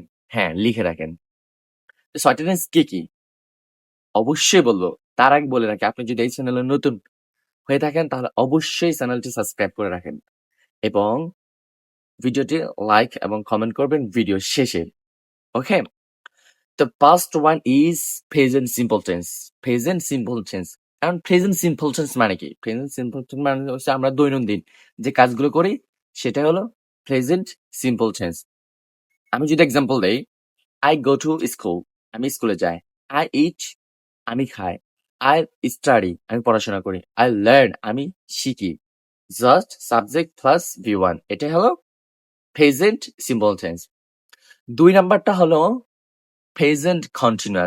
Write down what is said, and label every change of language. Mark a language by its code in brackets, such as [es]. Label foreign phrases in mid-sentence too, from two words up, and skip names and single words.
[bn] হ্যাঁ, লিখে রাখেন। ৬ টা টেন্স কি? অবশ্যই বলবো। তার আগে বলে রাখি, আপনি যদি এই চ্যানেলে নতুন হয়ে থাকেন তাহলে অবশ্যই চ্যানেলটি সাবস্ক্রাইব করে রাখেন এবং ভিডিওটি লাইক এবং কমেন্ট করবেন ভিডিও শেষে। ওকে? [en] The first one is present simple tense. Present simple tense. এখন present simple tense [bn] মানে কি? [en] Present simple tense [bn] মানে হচ্ছে আমরা দৈনন্দিন যে কাজগুলো করি সেটা হলো [en] present simple tense. [bn] আমি যদি এক্সাম্পল দেই, [en] I go to school. [bn] আমি স্কুলে যাই। [en] I eat. [bn] আমি খাই। [en] I study. [bn] আমি পড়াশোনা করি। [en] I learn. [bn] আমি শিখি। [en] Just subject plus V1. [bn] এটাই হলো [en] present simple tense. [bn] ২ নাম্বারটা হলো [en] present continuous.